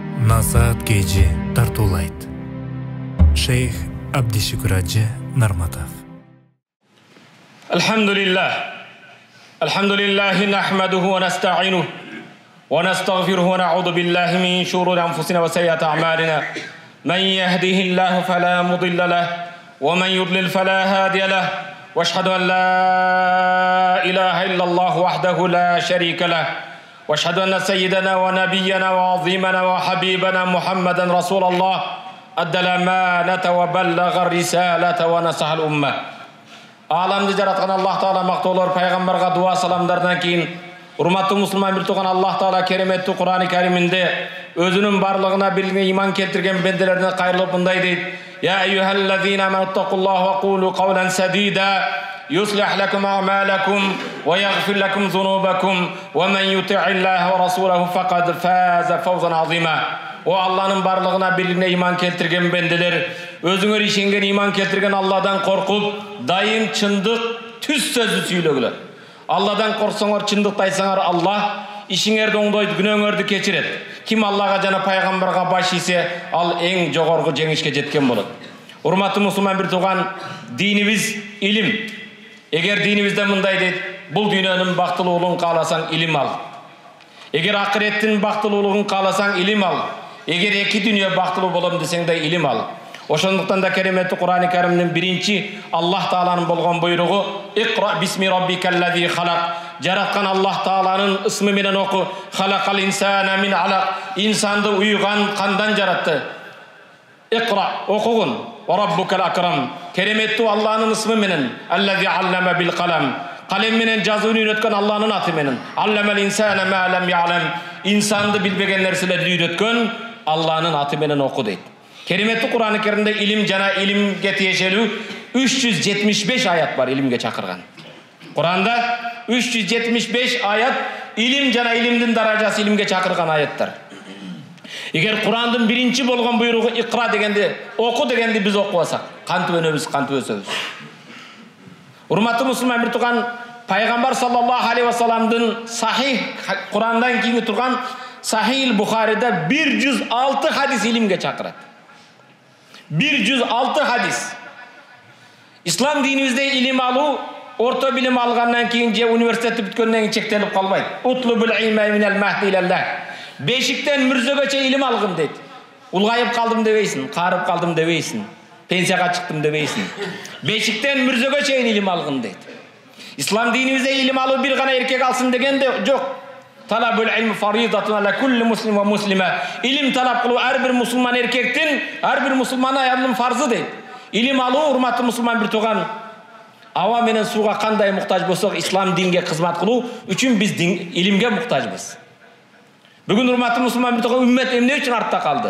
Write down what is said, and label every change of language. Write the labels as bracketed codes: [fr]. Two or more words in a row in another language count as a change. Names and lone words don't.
[ky] Насаат Кejи тартуулайт. Шейх Абдишукур Ажы Нарматов. [ar] الحمد لله نحمده ونستعينه ونستغفره ونعوذ بالله من شرور أنفسنا وسيئات أعمالنا. من يهده الله فلا مضل له ومن يضلل فلا هادي له. وأشهد أن لا إله إلا الله وحده لا شريك له. وأشهد أن سيدنا ونبينا وعظيمنا وحبيبنا محمدا رسول الله أدى الأمانة وبلغ الرسالة ونصح الأمة. [ky] Alamды жаратқан Аллах Таала мақтаулар пайғамбарға дуа саламдардан кейін урматтуу мусулман бир туган Аллах Таала кереметтүү Кур'ани Кариминде өзүнүн барлыгына бирлигине иман келтирген бенделерине кайрылып мындай дейт: [ar] يا أيها الذين آمنوا اتقوا الله وقولوا قولا سديدا يصلح لكم أعمالكم ويغفر لكم ذنوبكم ومن يطع الله ورسوله فقد فاز فوزا عظيما. [ky] О Алланын барлыгына бирлигине иман келтирген бенделер, өзүңөр ишенген иман келтирген Алладан коркуп, дайым чындык түз сөздү сүйлөгүлөр. Алладан корксоңор, чындыкты айтсаңар, Аллах ишиңерди оңдойт, күнөөңөрдү кечирет. Ким Аллага жана пайгамбарга баш ийсе, ал эң жогорку жеңишке жеткен болот. Урматтуу мусулман бир туган, динибиз илим. Эгер динибизде мындай дейт: бул дүйнөнүн бактылуулугун кааласаң илим ал. Эгер акыреттин бактылуулугун кааласаң илим ал. Эгер эки дүйнө бактылуу болом десең да илим ал. Ошондуктан да кереметтүү Кур'ани Каримдин биринчи Аллах Тааланын болгон буйругу: [ar] اقرأ باسم ربك الذي خلق. [ky] Жараткан Аллах Тааланын ысмы менен оку. [ar] خلق الإنسان من علق. [ky] Инсанды уйган кандан жаратты. [ar] Иqra окугун. وربك الأكرم. [ky] Кереметтүү Аллахнын ысмы менен. [ar] الذي علم بالقلم. [ky] Калем менен жазууну үйрөткөн Аллахнын аты менен. [ar] علم الإنسان ما لم يعلم. [ky] Инсанды билбеген нерселерди үйрөткөн Аллахнын аты менен оку дейт. Кереметтүү Кур'ани Каримде илим жана илимге тиешелүү 375 аят бар илимге чакырган. Кур'анда 375 аят илим жана илимдин даражасы илимге чакырган аяттар. Эгер Кур'андын биринчи болгон буйругу Иqra дегенде, оку дегенди биз окубасак, кантип өнөбүз, кантип өсөбүз? Урматтуу мусулман бир туган, пайгамбар [ar] صلى الله عليه وسلم [ky] сахих Кур'андан кийинки турган Сахih Бухарида 106 хадис илимге чакырат. 106 хадис. Ислам динибизде илим алуу орто билим алгандан кийин же университетти бүткөндөн кийин чектелип калбайт. [ar] اطلبوا العلم من المهد إلى اللحد. [ky] Бешиктен мүрзөгөчө илим алгын дейт. Улгайып калдым дебейсиң, карып калдым дебейсиң, пенсияга чыктым дебейсиң. Бешиктен мүрзөгө чейин илим алгын дейт. Ислам динибизде илим алуу бир гана эркек алсын дегенде жок. [ar] طلب العلم فريضة على كل مسلم ومسلمة. [ky] Илим талап кылуу ар бир мусулман эркектин, ар бир мусулман аялдын фарзы дейт. Илим алуу, урматтуу мусулман бир туган, аба менен сууга кандай муктаж болсок, ислам динге кызмат кылуу үчүн биз илимге муктажбыз. Бүгүн урматтуу мусулман бир туган, үммет эмне үчүн артта калды?